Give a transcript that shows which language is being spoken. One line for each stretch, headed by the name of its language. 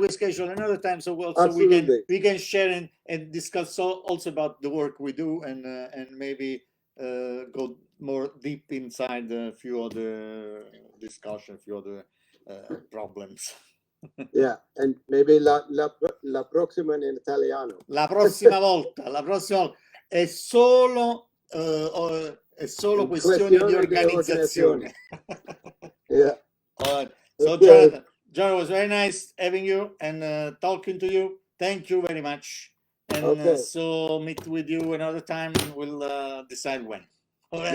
English: We'll schedule another time, so we can share and discuss also about the work we do, and maybe go more deep inside a few other discussion, a few other problems. Yeah, and maybe
Italian: la prossima in italiano. La prossima volta è solo questione di organizzazione.
English: Yeah. So Jonathan, it was very nice having you and talking to you. Thank you very much. And so meet with you another time, and we'll decide when. All right.